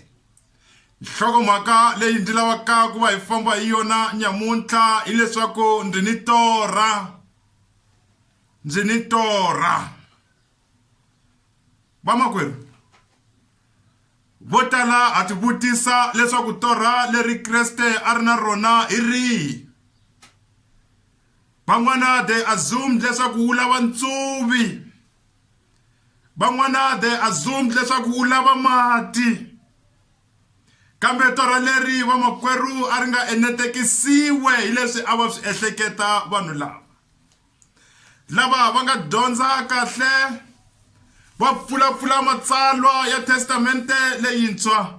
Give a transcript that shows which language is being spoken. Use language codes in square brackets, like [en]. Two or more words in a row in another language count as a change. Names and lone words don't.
[ts] Nhlokomhaka leyi ndzi lavaka ku va hi famba hi yona nyamuntlha hi leswaku ndzi ni torha. Vamakwerhu, vo tala ha ti vutisa leswaku torha leri Kreste a ri na rona hi rihi. Van'wana [en] they assumed [ts] leswaku u lava ntsuvi. Van'wana [en] they assumed [ts] leswaku u lava mati. Kambe torha leri vamakwerhu a ri nga enetekisiwe hi leswi a va swi ehleketa vanhu lava va nga dyondza kahle va pfulapfula matsalwa ya testamente leyintshwa.